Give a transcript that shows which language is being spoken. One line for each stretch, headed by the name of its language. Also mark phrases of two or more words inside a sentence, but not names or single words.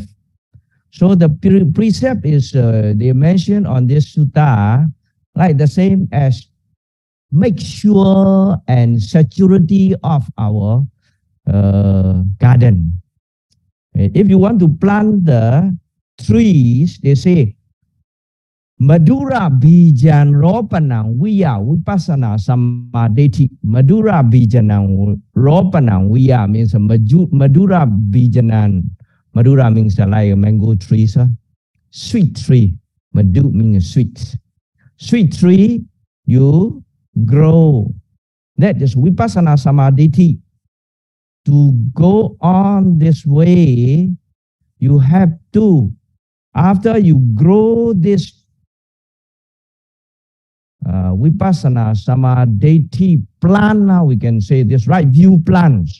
English: So the precept is, they mention on this sutta, like the same as make sure and security of our garden. If you want to plant the trees, they say,
Pali: Madura bijan ropanang viya vipassana samadhi. Madura bijanang ropanang viya means Madura bijanan.
English: Madura means like a mango tree, sir. Sweet tree. Madhu means sweet. Sweet tree, you grow. That is
Pali: vipassana samadhi.
English: To go on this way, you have to, after you grow this
Pali: vipassana samadhi
English: plant, now we can say this right view plants.